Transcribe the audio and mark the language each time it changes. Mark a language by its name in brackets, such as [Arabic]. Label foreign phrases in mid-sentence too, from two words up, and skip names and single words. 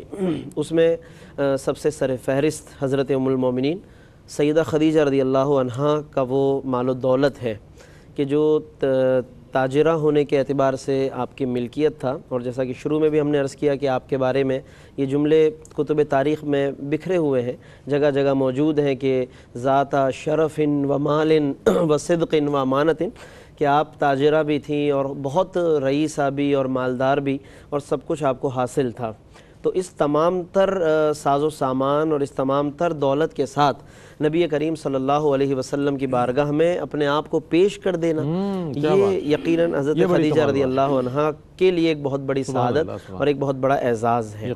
[Urdu] اس میں سب سے سر فہرست حضرت ام المومنین سیدہ خدیجہ رضی اللہ عنہا کا وہ مال و دولت ہے کہ جو تاجرہ ہونے کے اعتبار سے آپ کی ملکیت تھا، اور جیسا کہ شروع میں بھی ہم نے عرض کیا کہ آپ کے بارے میں یہ جملے کتب تاریخ میں بکھرے ہوئے ہیں، جگہ جگہ موجود ہیں کہ ذات شرف و مال و صدق و امانت، کہ آپ تاجرہ بھی تھیں اور بہت رئیسہ بھی اور مالدار بھی، اور سب کچھ آپ کو حاصل تھا۔ تو اس تمام تر ساز و سامان اور اس تمام تر دولت کے ساتھ نبی کریم صلی اللہ علیہ وسلم کی بارگاہ میں اپنے آپ کو پیش کر دینا، یہ یقیناً حضرت خدیجہ رضی اللہ عنہا کے لیے ایک بہت بڑی سعادت اور ایک بہت بڑا اعزاز ہے۔